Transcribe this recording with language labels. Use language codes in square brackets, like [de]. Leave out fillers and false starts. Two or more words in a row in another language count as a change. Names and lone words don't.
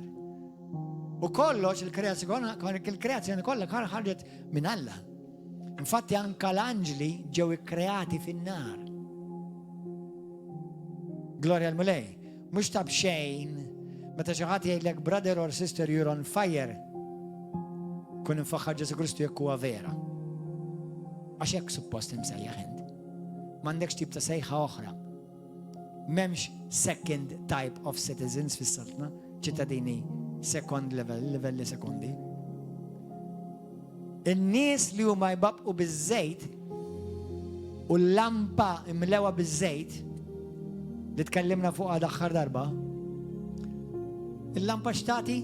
[mt] U kollox il-kreazzjoni kollha ħarġet minn Alla. Infatti anka l-anġli ġew ikkreati fin-nar. Gloria al-Mulej. Mhux tab xejn meta xi ħadd jgħidlek [en] brother or sister you're on fire. [mt] Kun infaħħar Ġesu Kristu jekk huwa vera. Għax hekk suppost imsejjaħ int. M'għandekx tip ta' sejħa oħra. M'hemmx [en] second type of citizens [mt] fis-saltna, ċittadini [en] second level, [mt] livelli sekondi. In-nies li huma jbabqu biż-żejt u l-lampa imlewa biż-żejt li tkellimna fuqha daħħar darba, il-lampa x'tagħti?